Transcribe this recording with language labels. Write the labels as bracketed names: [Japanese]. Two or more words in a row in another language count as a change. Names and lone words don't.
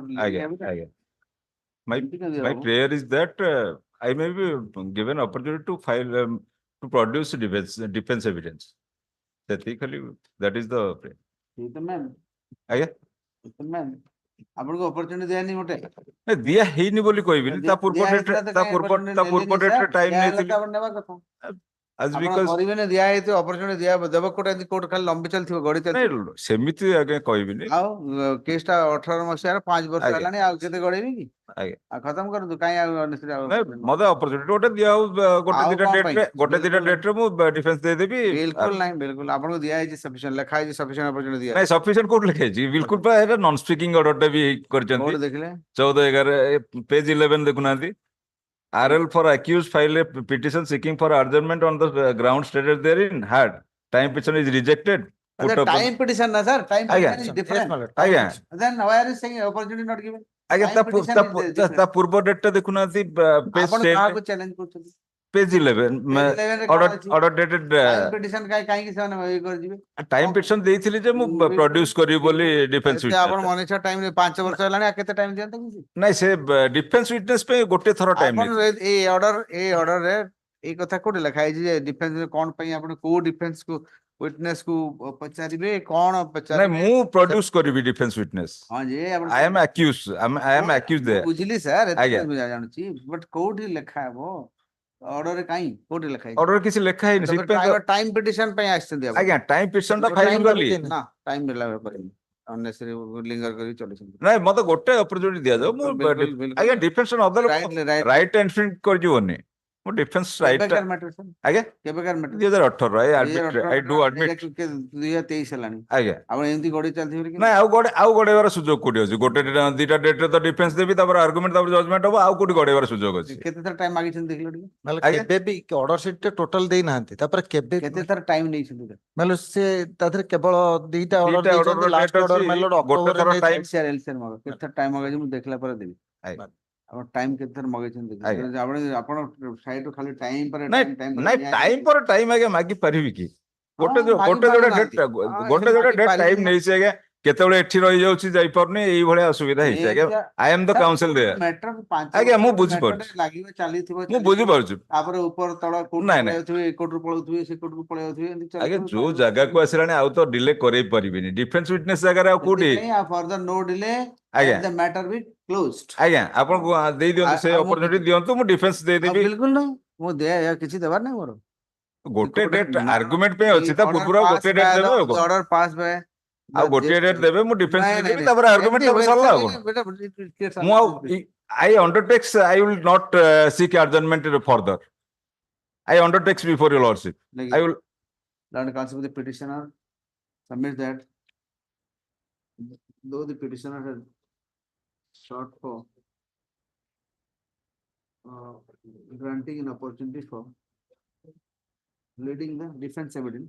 [English] Again. My Because my prayer is that I may be given opportunity to file to produce defense evidence. That is the prayer. man. Aye. [Odia] Man. ଆପଣଙ୍କୁ opportunity ଦିଆନି ଗୋଟେ ଏ ଦିଆ ହେଇନି ବୋଲି କହିବିନି ତା ପୂର୍ବ ଡେଟ୍ ତା ପୂର୍ବ ଡେଟ୍ ରେ ଟାଇମ୍ ନେଇଥିଲି ନେବା କଥା [English] as [Odia] ଆପଣ [English] because [Odia] କରିବେନି ଦିଆ ହେଇଥିବ opportunity ଦିଆ ଦେବ କୋଉଟା ଏମିତି କୋର୍ଟ ଖାଲି ଲମ୍ବି ଚାଲିଥିବ ଗଡି ଚାଲିଥିବ ନାଇଁ ସେମିତି ଆଜ୍ଞା କହିବିନି ଆଉ କେସ୍ ଟା 18 ମସିହାରେ 5 ବର୍ଷ ଆଜ୍ଞା। ହେଲାଣି ଆଉ କେତେ ଗଡେଇବି କି ଆଜ୍ଞା ଆଉ ଖତମ କରନ୍ତୁ କାଇଁ ଆଉ ଅନେସ୍ଟଲି ଆଉ ନାଇଁ ମତେ ଅପରଚୁନିଟି ଗୋଟେ ଦିଆ ହଉ ଗୋଟେ ଆଉ ଦିଟା କଣ ଡେଟ୍ ପାଇଁ? ରେ ଗୋଟେ ଦିଟା ବିଲକୁଲ ଡେଟ୍ ରେ ମୁଁ ଡିଫେନ୍ସ ଦେଇଦେବି ବିଲକୁଲ ନାହିଁ ବିଲକୁଲ ଆପଣଙ୍କୁ ଦିଆ ହେଇଛି ସଫିସିଏଣ୍ଟ ଲେଖା ହେଇଛି [English] sufficient opportunity [Odia] ଦିଆ ନାଇଁ ସଫିସିଏଣ୍ଟ କୋଉଠି ଲେଖା ହେଇଛି ବିଲକୁଲ ପା ଏଟା [English] non speaking order [Odia] ଟା ବି କରିଛନ୍ତି କୋଉଠି ଦେଖିଲେ [English] 14/11 ପେଜ 11 ଦେଖୁନାହାନ୍ତି RL for accused file a petition seeking for adjournment on the ground stated therein had time petition is rejected put upon time petition na sir time [Odia] ଆଜ୍ଞା [English] petition is different [Odia] ଆଜ୍ଞା [English] then why are you saying opportunity not given [Odia] ଆଜ୍ଞା [English] time petition is different [Odia] ତା ପୂର୍ବ ଡେଟ୍ ଟା ଦେଖୁନାହାନ୍ତି ପେଜ ଆପଣ 10 କାହାକୁ ଚ୍ୟାଲେଞ୍ଜ କରୁଛନ୍ତି [English] page 11 [Odia] Page 11 ରେ କଣ ଅଛି? [English] order dated time petition [Odia] କାହିଁକି ସେମାନେ ଇଏ କରିଯିବେ [English] time petition [Odia] ଦେଇଥିଲି ଯେ ମୁଁ produce କରିବି ବୋଲି defense ଏତେ ଆପଣ [English] witness [Odia] ମନଇଚ୍ଛା ଟାଇମ 5 ବର୍ଷ ହେଲାଣି ଆଉ କେତେ ଟାଇମ ଦିଅନ୍ତେ କିଛି ନାଇଁ ସେ [English] defense witness [Odia] ପାଇଁ ଗୋଟେ ଥର ଟାଇମ୍ ଆପଣ ନେଇଥିଲି ଏଇ ଅର୍ଡର ରେ ଏଇ କଥା କୋଉଠି ଲେଖା ହେଇଛି ଯେ ଡିଫେନ୍ସ କଣ ପାଇଁ ଆପଣ କୋଉ ଡିଫେନ୍ସ କୁ ୱିଟନେସ୍ କୁ ପଚାରିବେ କଣ ନାଇଁ ପଚାରିବେ ମୁଁ produce କରିବି [English] defense witness [Odia] ହଁ ଯେ ଆପଣ [English] I am accused I am accused there [Odia] ବୁଝିଲି ସାର୍ ଆଜ୍ଞା ଏତେ ଜାଣୁଛି ବଟ୍ କୋଉଠି ଲେଖା ହବ ଅର୍ଡର କାଇଁ କୋଉଠି ଲେଖା ହେଇଛି ଅର୍ଡର କିଛି ଲେଖା ହେଇନି ସେଥିପାଇଁ [English] time petition [Odia] ପାଇଁ ଆସିଛନ୍ତି ଆପଣ ଆଜ୍ଞା [English] time petition [Odia] ଟା ଫାଇଲ କଲି ନା ଟାଇମ ନେଲା କରିନି [English] unnecessary linger [Odia] କରି ଚଲେଇଛନ୍ତି ନାଇଁ ମତେ ଗୋଟେ ଅପରଚୁନିଟି ଦିଆଯାଉ ମୁଁ ବିଲକୁଲ, ବିଲକୁଲ। ଆଜ୍ଞା [English] defense other Right. right enfield [Odia] କରିଯିବନି ମୁଁ [English] defense right [Odia] ଟା କେବେକାର [English] matter sir [Odia] ଆଜ୍ଞା କେବେକାର ମ୍ୟାଟର [English] 2018 I do admit [Odia] 2023 ହେଲାଣି ଆଜ୍ଞା ଆପଣ ଏମିତି ଗଡି ଚାଲିଥିବେ କି ନାଇଁ ଆଉ ଗଡେଇବାର ସୁଯୋଗ କୋଉଠି ଅଛି ଗୋଟେ ଦିଟା ଡେଟ୍ ରେ ତ ଡିଫେନ୍ସ ଦେବି ତାପରେ ଆର୍ଗୁମେଣ୍ଟ ତାପରେ ଜଜମେଣ୍ଟ ହବ ଆଉ କୋଉଠି ଗଡେଇବାର ସୁଯୋଗ ଅଛି କେତେ ଥର ଟାଇମ ମାଗିଛନ୍ତି ଦେଖିଲ ଟିକେ ନହେଲେ ଆଜ୍ଞା। କେବେ ବି [English] order sheet [Odia] ଟେ ଟୋଟାଲ ଦେଇନାହାନ୍ତି ତାପରେ କେବେ କେତେ ଥର ଟାଇମ ନେଇଛନ୍ତି ମାନେ ସେ ତା ଦେହରେ କେବଳ ଦିଟା ଅର୍ଡର ଦିଟା ଦେଇଛନ୍ତି [English] order [Odia] ଲାଷ୍ଟ [English] date [Odia] ଅର୍ଡର ଅଛି, ମେଲୋଡ ଗୋଟେ ଅକ୍ଟୋବରରେ ଥର ଦେଇଥିଲେ [English] time- [Odia] ଏଲସିଆର ମଗ କେତେ ଥର ଟାଇମ ମଗାଇଛି ମୁଁ ଦେଖିଲା ପରେ ଦେବି ଆଜ୍ଞା। ଆପଣ ଟାଇମ କେତେ ଥର ମଗେଇଛନ୍ତି ଆଜ୍ଞା। ଆପଣ ଆପଣ ସାଇଡରୁ ଖାଲି ଟାଇମ ପରେ ନାଇଁ ଟାଇମ ନାଇଁ ଟାଇମ୍ ପରେ ଟାଇମ୍ ଆଜ୍ଞା ମାଗି ପାରିବି କି ଗୋଟେ ହଁ, ମାଗି ଗୋଟେ ଯୋଉଟା ପାରୁନାହାନ୍ତି। ଡେଟ୍ ହଁ, ଗୋଟେ ସେ ଯୋଉଟା ମାଗି ଡେଟ୍ ପାରିବେ ଟାଇମ୍ ନା। ନେଇଛି ଆଜ୍ଞା କେତେବେଳେ ଏଠି ରହିଯାଉଛି ଯାଇପାରୁନି ଏଇଭଳିଆ ଅସୁବିଧା ହେଇଛି ଆଜ୍ଞା [English] I am the counsel there [Odia] ଆଜ୍ଞା ମୁଁ ବୁଝିପାରୁଛି ଲାଗିବ ଚାଲିଥିବ ମୁଁ ଚାଲିଥିବ। ବୁଝିପାରୁଛି ତାପରେ ଉପର ତଳ କୋର୍ଟ ନାଇଁ, ନାଇଁ। ପଳେଇ ଯାଉଥିବେ ଏ କୋର୍ଟରୁ ପଳଉଥିବେ ସେ କୋର୍ଟରୁ ପଳେଇ ଯାଉଥିବେ ଏମିତି ଆଜ୍ଞା ଚାଲିଥିବ ଯୋଉ ଜାଗାକୁ ଆସିଲାଣି ଆଉ ତ ଡିଲେ କରେଇ ପାରିବିନି [English] defense witness [Odia] ଜାଗାରେ ଆଉ କୋଉଠି [English] further no delay [Odia] ଆଜ୍ଞା [English] the matter be closed [Odia] ଆଜ୍ଞା ଆପଣ ଦେଇ ଦିଅନ୍ତୁ ସେ ଆଉ ମୁଁ ଅପରଚୁନିଟି ଦିଅନ୍ତୁ ମୁଁ ଡିଫେନ୍ସ ଦେଇଦେବି ବିଲକୁଲ ନାହିଁ ମୁଁ କିଛି ଦେବାର ନାହିଁ ମୋର ଗୋଟେ ଡେଟ୍ ଆର୍ଗୁମେଣ୍ଟ ପାଇଁ ଅଛି ତା ପୂର୍ବରୁ ଆଉ ଗୋଟେ ଡେଟ୍ ଦେବେ ଆଉ କଣ [English] order pass [Odia] ବାय ଆଉ ଗୋଟିଏ ଡେଟ୍ ଦେବେ ମୁଁ ଡିଫେନ୍ସ ଦେଇଦେବି ତାପରେ ଆର୍ଗୁମେଣ୍ଟ ତାପରେ ସରିଲା ଆଉ କଣ ମୁଁ ଆଉ [English] I undertakes I will not seek adjournment further I undertakes before your lordship I will Learned counsel with the petitioner submit that though the petitioner has sought for granting an opportunity for leading the defense evidence.